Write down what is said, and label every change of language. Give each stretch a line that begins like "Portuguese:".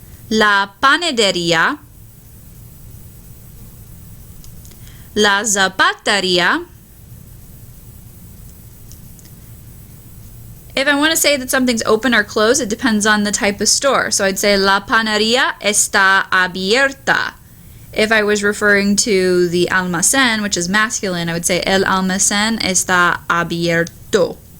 Spanish: La panadería. La zapatería.
English: If I want to say that something's open or closed, it depends on the type of store. So I'd say la panadería está abierta. If I was referring to the almacén, which is masculine, I would say el almacén está abierto.